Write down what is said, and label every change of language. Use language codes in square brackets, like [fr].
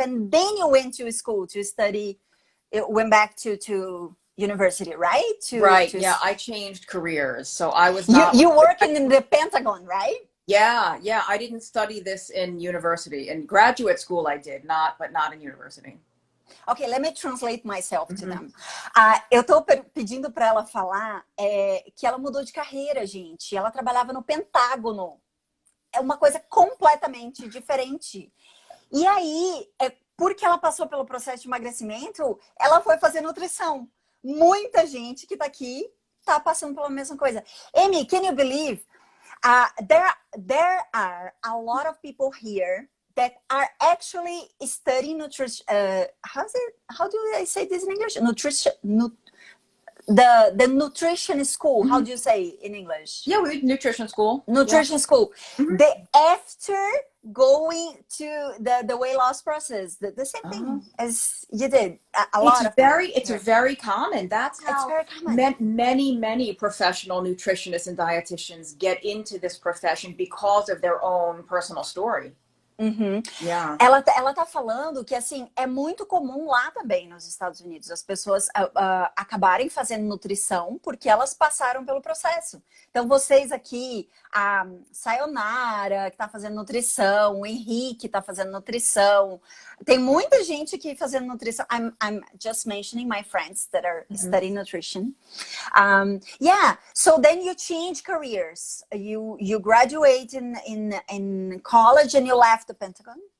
[en] And then you went to school to study, went back to university, right? Yeah, I changed careers. So I was not... You working in the Pentagon, right? Yeah, I didn't study this in university. In graduate school I did, but not in university. Okay, let me translate myself to them. [pt] Eu tô pedindo para ela falar que ela mudou de carreira, gente. Ela trabalhava no Pentágono. É uma coisa completamente diferente. E aí, porque ela passou pelo processo de emagrecimento, ela foi fazer nutrição. Muita gente que tá aqui tá passando pela mesma coisa. [en] Amy, can you believe? There are a lot of people here that are actually studying nutrition. How do I say this in English? The nutrition school. How do you say in English? Yeah, nutrition school. Nutrition school. After going to the weight loss process, the same thing as you did. It's very common. That's how very common. Many professional nutritionists and dietitians get into this profession because of their own personal story. Uhum. Yeah. [pt] Ela tá falando que, assim, é muito comum lá também nos Estados Unidos as pessoas acabarem fazendo nutrição porque elas passaram pelo processo. Então, vocês aqui, a Sayonara, que tá fazendo nutrição, o Henrique tá fazendo nutrição, tem muita gente aqui fazendo nutrição. [en] I'm just mentioning my friends that are studying nutrition. Yeah, so then you change careers. You graduate in college and you left the Pentagon.